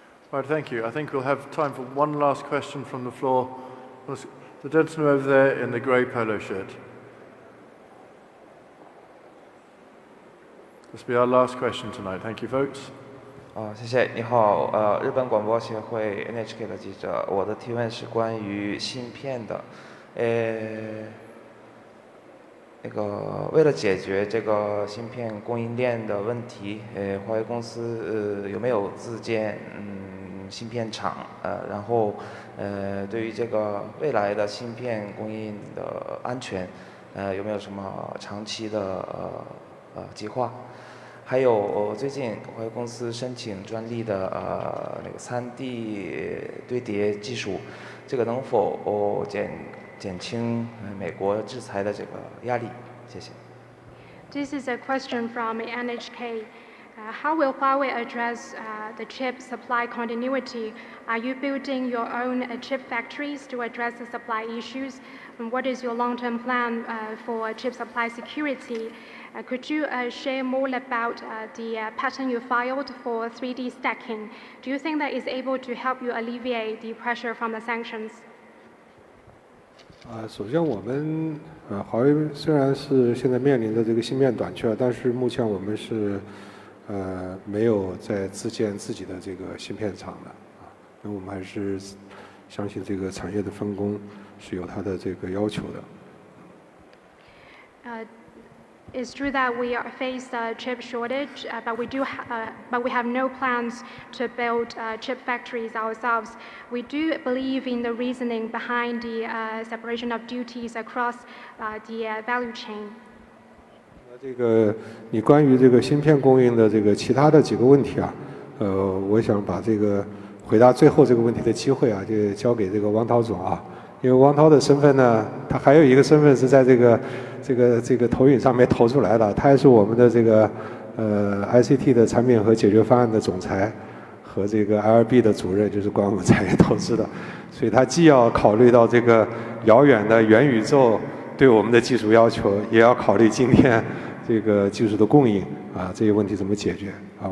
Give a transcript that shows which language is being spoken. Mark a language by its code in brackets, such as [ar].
[en] Right, thank you. I think we'll have time for one last question from the floor. The gentleman over there in the grey polo shirt. This will be our last question tonight. Thank you, folks. [zh] 谢谢。你好，日本广播协会 NHK 的记者，我的提问是关于芯片的。为了解决这个芯片供应链的问题，华为公司有没有自建芯片厂？然后对于这个未来的芯片供应的安全，有没有什么长期的计划？还有最近华为公司申请专利的那个3D 堆叠技术，这个能否减轻美国制裁的这个压力？谢谢。 [en] This is a question from NHK. How will Huawei address the chip supply continuity? Are you building your own chip factories to address the supply issues? And what is your long-term plan for chip supply security? Could you share more about the patent you filed for 3D stacking? Do you think that is able to help you alleviate the pressure from the sanctions? [zh] 首先我们华为虽然是现在面临的这个芯片短缺，但是目前我们是没有在自建自己的这个芯片厂的因为我们还是相信这个产业的分工是有它的这个要求的。 [en] It's true that we face a chip shortage, but we have no plans to build chip factories ourselves. We do believe in the reasoning behind the separation of duties across the value chain. [zh] 这个你关于这个芯片供应的这个其他的几个问题啊，我想把这个回答最后这个问题的机会啊，就交给这个王涛总啊，因为王涛的身份呢，他还有一个身份是在这个投影上面投出来的，他还是我们的这个ICT 的产品和解决方案的总裁和这个 IRB 的主任，就是管我们产业投资的，所以他既要考虑到这个遥远的元宇宙对我们的技术要求，也要考虑今天这个技术的供应啊，这些问题怎么解决啊？